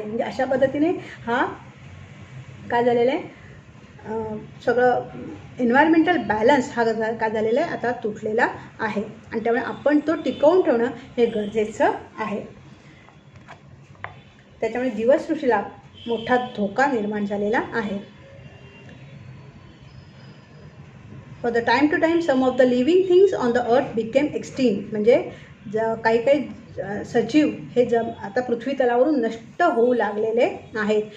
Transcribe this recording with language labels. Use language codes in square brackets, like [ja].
[mr] म्हणजे अशा पद्धतीने हा काय झालेलं आहे, सगळं एन्व्हायरमेंटल बॅलन्स हा काय झालेला आहे, आता तुटलेला आहे. आणि त्यामुळे आपण तो टिकवून ठेवणं हे गरजेचं आहे. त्याच्यामुळे जीवसृष्टीला मोठा धोका निर्माण झालेला आहे. [en] For the time to time some of the living things on the earth became extinct. [mr] म्हणजे काही सजीव हे आता पृथ्वी तलावरून नष्ट होऊ लागलेले आहेत.